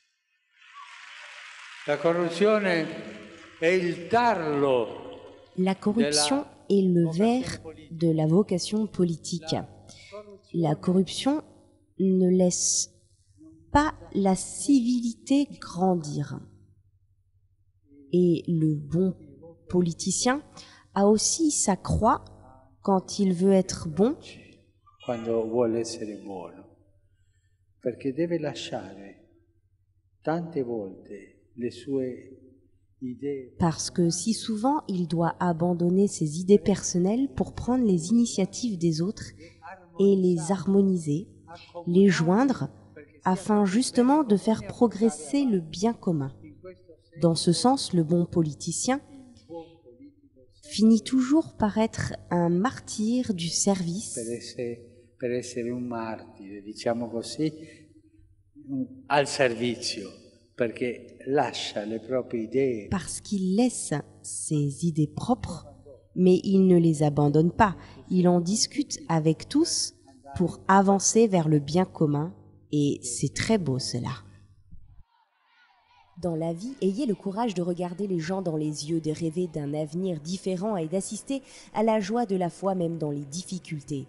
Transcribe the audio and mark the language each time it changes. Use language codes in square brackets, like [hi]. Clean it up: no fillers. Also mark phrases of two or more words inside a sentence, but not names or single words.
[it] La corruzione è il tarlo. [fr] La corruption est le ver de la vocation politique. La corruption ne laisse pas la civilité grandir. Et le bon politicien a aussi sa croix quand il veut être bon. [it] Quando vuole essere buono, perché deve lasciare tante volte le sue idee. [fr] Parce que si souvent il doit abandonner ses idées personnelles pour prendre les initiatives des autres et les harmoniser, les joindre, afin justement de faire progresser le bien commun. Dans ce sens, le bon politicien finit toujours par être un martyr du service. [it] Per essere un martire, diciamo così, al servizio, perché lascia le proprie idee. [fr] Parce qu'il laisse ses idées propres, mais il ne les abandonne pas. Il en discute avec tous pour avancer vers le bien commun, et c'est très beau cela. Dans la vie, ayez le courage de regarder les gens dans les yeux, de rêver d'un avenir différent et d'assister à la joie de la foi même dans les difficultés.